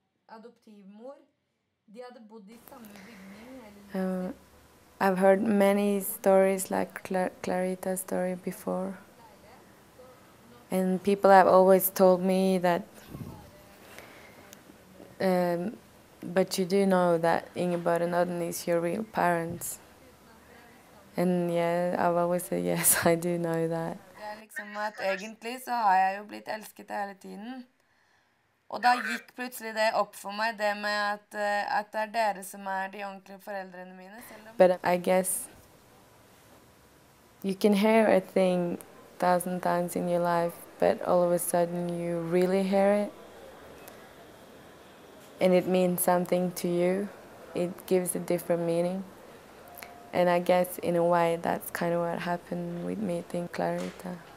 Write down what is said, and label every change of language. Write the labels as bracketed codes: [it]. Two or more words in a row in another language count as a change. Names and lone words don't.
[en] I've heard many stories like Clarita's story before. And people have always told me that, but you do know that Ingeborg and Odden is your real parents. And yeah, I've always said yes, I do know that. [no] Liksom at egentlig så har jeg jo blitt elsket hele tiden. Og da gikk plutselig det opp for meg, det med at det dere som de ordentlige foreldrene mine. [en] But I guess you can hear a thing 1,000 times in your life, but all of a sudden you really hear it. And it means something to you. It gives a different meaning. And I guess in a way that's kind of what happened with meeting Clarita.